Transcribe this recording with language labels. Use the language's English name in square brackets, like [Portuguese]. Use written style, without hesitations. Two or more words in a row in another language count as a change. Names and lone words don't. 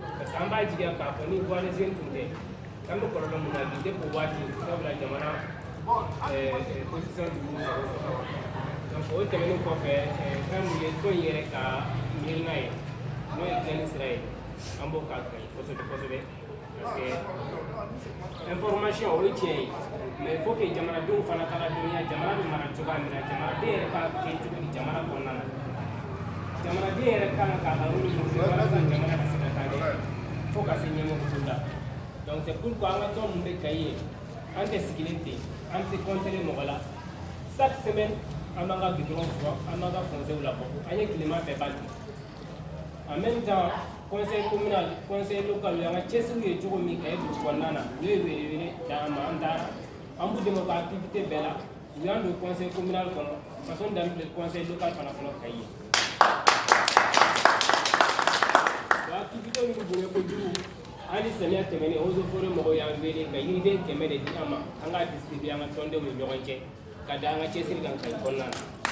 [Bambara] parce que an b'a jigiya k'a fɔ ni voisin tun tɛ an bɛ kɔlɔlɔ mun na bi depuis o waati sabula jamana position dugu sago sɔrɔ donc o tɛmɛnen kɔfɛ fɛn mun ye tɔn in yɛrɛ ka miirina ye n'o ye dilanni sira ye an b'o ka kaɲi kosɛbɛ kosɛbɛ parce que information o ye tiɲɛ ye [French] mais il faut que [Bambara] jamanadenw fana ka ladɔnniya jamana bɛ mara cogoya min na jamanaden yɛrɛ ka kɛ cogo di jamana kɔnɔna na jamanaden yɛrɛ kan ka ka rôle min jouer walasa jamana ka se ka taa ɲɛ fo ka se ɲɛmɔgɔso la [French] donc c'est pourquoi [Bambara] an ka tɔn mun bɛ Kayi ye an tɛ sigilen ten an tɛ compter mɔgɔ la chaque semaine an b'an ka goudron fɔ an b'an ka fossé labɔ an ye tilema bɛɛ ban [French] en même temps conseil communal conseil local [Bambara] y'an ka cɛsiriw ye cogo min Kayi dugu kɔnɔna na u ye wele d'an ma an taara an b'u dɛmɛ u ka activité bɛɛ la u y'an don [French] conseil communal [Bambara] kɔnɔ ka sɔn dan bila [French] conseil local [Bambara] fana kɔnɔ Kayi ye o activité minnu bonya kojugu hali samiya tɛmɛnen [French] eaux et forêts [Bambara] mɔgɔw y'an wele ka yiriden 100 de di an ma an k'a distribuer an ka tɔndenw ni ɲɔgɔn cɛ ka da an ka cɛsiri kan Kayi kɔnɔna na